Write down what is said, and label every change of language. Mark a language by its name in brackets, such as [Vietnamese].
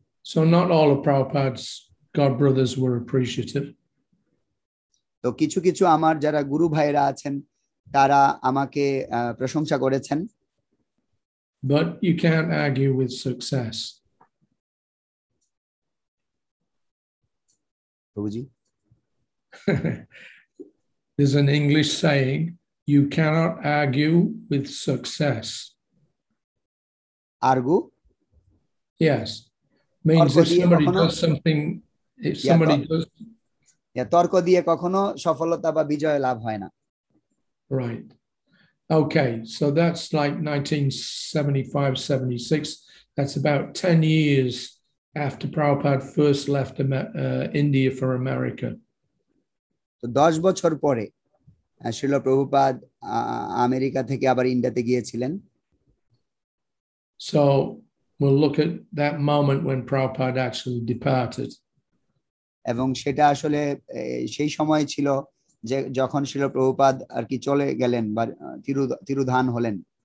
[English] So not all of Prabhupada's God brothers were appreciative. [Bangla] তো কিছু কিছু আমার যারা গুরু ভাইরা আছেন তারা আমাকে প্রশংসা করেছেন। [English] But you can't argue with success. [Bangla] প্রভুজি, [English] There's an English saying, you cannot argue with success. Argue? Yes. Means if somebody does something, if somebody does... [Bangla] তর্ক দিয়ে কখনো সফলতা বা বিজয় লাভ হয় না। [English] Right. Okay, so that's like 1975, 76. That's about 10 years after Prabhupada first left India for America. [Bangla] তো 10 বছর পরে শ্রীল প্রভুপাদ আমেরিকা থেকে আবার ইন্ডিয়াতে গিয়েছিলেন। [English] So we'll look at that moment when Prabhupada actually departed. [Bangla] এবং সেটা আসলে সেই সময় ছিল যে যখন শ্রীল প্রভুপাদ আর কি চলে গেলেন বা তিরোধান হলেন।